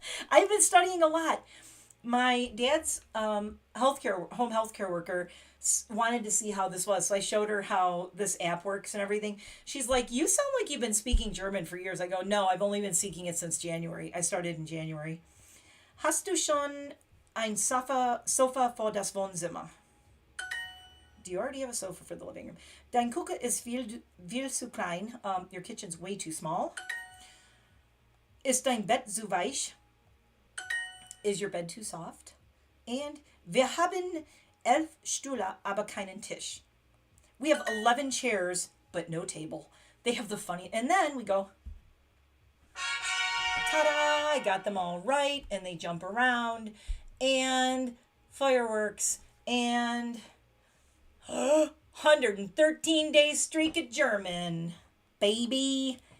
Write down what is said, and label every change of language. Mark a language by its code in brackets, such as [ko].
[en] I've been studying a lot. My dad's home healthcare worker wanted to see how this was, so I showed her how this app works and everything. She's like, you sound like you've been speaking German for years. I go, no, I've only been speaking it since January. I started in January. [de] Hast du schon ein Sofa für das Wohnzimmer? [en] Do you already have a sofa for the living room? [de] Dein Küche ist viel zu klein. [en] Your kitchen's way too small. [de] Ist dein Bett zu weich? [en] Is your bed too soft? And [de] wir haben 11 Stühle, aber keinen Tisch. [en] We have 11 chairs, but no table. They have the funny, and then we go, ta-da, I got them all right, and they jump around, and fireworks, and 113 days streak at German, baby.